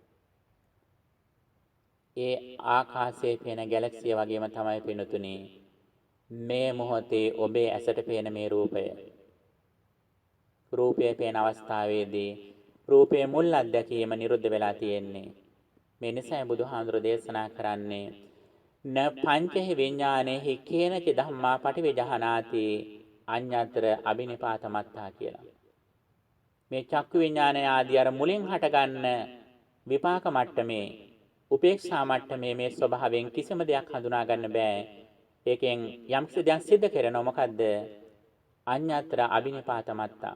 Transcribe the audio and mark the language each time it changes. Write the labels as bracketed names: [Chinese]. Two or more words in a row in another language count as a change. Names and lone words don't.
[Sinhala] ඒ ආකාශයේ පේන ගැලැක්සිය වගේම තමයි පින්තුනි මේ මොහොතේ ඔබේ ඇසට පේන මේ රූපය. රූපය පේන අවස්ථාවේදී රූපයේ මුල් අත්දැකීම නිරුද්ධ වෙලා තියෙන්නේ. මේ නිසයි බුදුහාඳුර දේශනා කරන්නේ [Pali] න පංචහි විඥානේහි කේනච ධම්මා පටිවිජහනාති අඤ්ඤතර අබිනිපාතමත්තා කියලා. [Sinhala] මේ චක්කු විඥානය ආදී අර මුලින් හටගන්න විපාක මට්ටමේ උපේක්ෂා මට්ටමේ මේ ස්වභාවයෙන් කිසිම දෙයක් හඳුනා ගන්න බෑ. ඒකෙන් යම්කිසි දෙයක් සිද්ධ කරනවා. මොකද්ද? [Pali] අඤ්ඤතර අබිනිපාතමත්තා.